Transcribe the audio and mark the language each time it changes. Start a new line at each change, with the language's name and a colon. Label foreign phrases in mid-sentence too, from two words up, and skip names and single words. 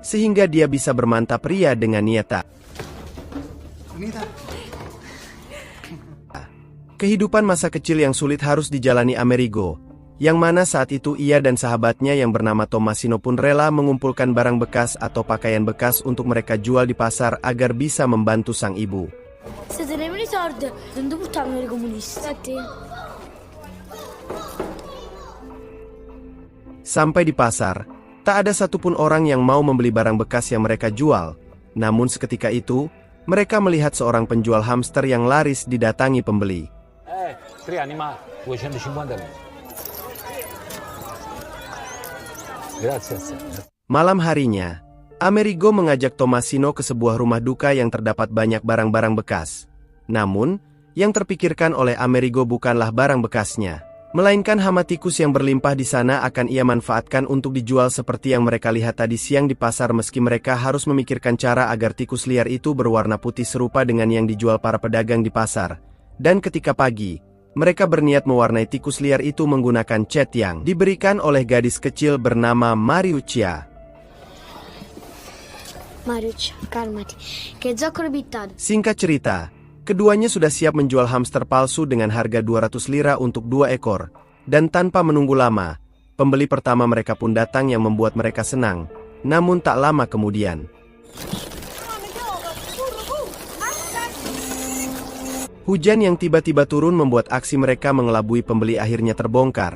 Indonesian: sehingga dia bisa bermantap ria dengan Nieta. Kehidupan masa kecil yang sulit harus dijalani Amerigo, yang mana saat itu ia dan sahabatnya yang bernama Tommasino pun rela mengumpulkan barang bekas atau pakaian bekas untuk mereka jual di pasar agar bisa membantu sang ibu.
Italian: Se tenevo i soldi, non portavano i comunisti.
Indonesian: Sampai di pasar, tak ada satupun orang yang mau membeli barang bekas yang mereka jual. Namun seketika itu, mereka melihat seorang penjual hamster yang laris didatangi pembeli.
Italian: 3 animali, 250 euro. Grazie.
Indonesian: Malam harinya, Amerigo mengajak Tommasino ke sebuah rumah duka yang terdapat banyak barang-barang bekas. Namun, yang terpikirkan oleh Amerigo bukanlah barang bekasnya, melainkan hama tikus yang berlimpah di sana akan ia manfaatkan untuk dijual seperti yang mereka lihat tadi siang di pasar, meski mereka harus memikirkan cara agar tikus liar itu berwarna putih serupa dengan yang dijual para pedagang di pasar. Dan ketika pagi, mereka berniat mewarnai tikus liar itu menggunakan cat yang diberikan oleh gadis kecil bernama Mariuccia.
Italian: Mariuccia, calmati. Che zoccolo pittato.
Indonesian: Singkat cerita, keduanya sudah siap menjual hamster palsu dengan harga 200 lira untuk 2 ekor. Dan tanpa menunggu lama, pembeli pertama mereka pun datang yang membuat mereka senang. Namun tak lama kemudian, hujan yang tiba-tiba turun membuat aksi mereka mengelabui pembeli akhirnya terbongkar.